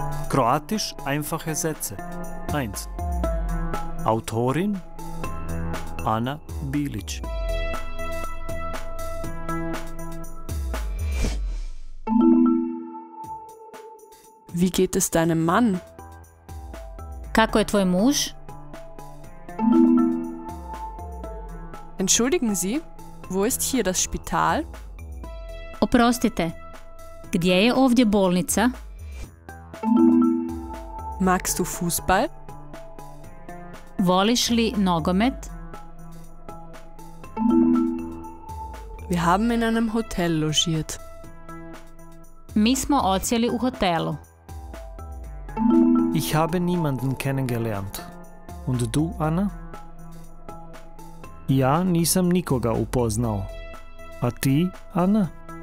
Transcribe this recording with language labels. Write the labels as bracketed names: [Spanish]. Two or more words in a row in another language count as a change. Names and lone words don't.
[German] Kroatisch einfache Sätze. 1. Autorin Ana Bilić. Wie geht es deinem Mann? [Croatian] Kako je tvoj muž? [German] Entschuldigen Sie, wo ist hier das Spital? [Croatian] Oprostite, gdje je ovdje bolnica? [German] Magst du Fußball? [Croatian] Voliš li nogomet? [German] Wir haben in einem Hotel logiert. [Croatian] Mi smo odsjeli u hotelu. [German] Ich habe niemanden kennengelernt. Und du, Ana? [Croatian] Ja nisam nikoga upoznao. A ti, Ana?